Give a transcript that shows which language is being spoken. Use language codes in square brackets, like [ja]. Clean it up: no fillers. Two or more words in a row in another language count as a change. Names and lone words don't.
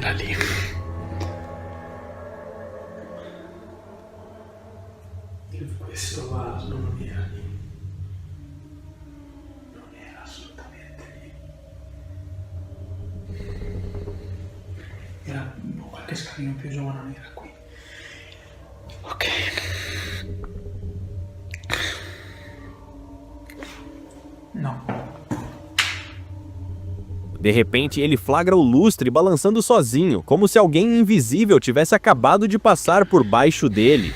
[it] Il vaso non era lì. vaso non era lì. Non era assolutamente lì. Era qualche scalino più giovane, non era qui. Ok. No. [pt] De repente, ele flagra o lustre balançando sozinho, como se alguém invisível tivesse acabado de passar por baixo dele.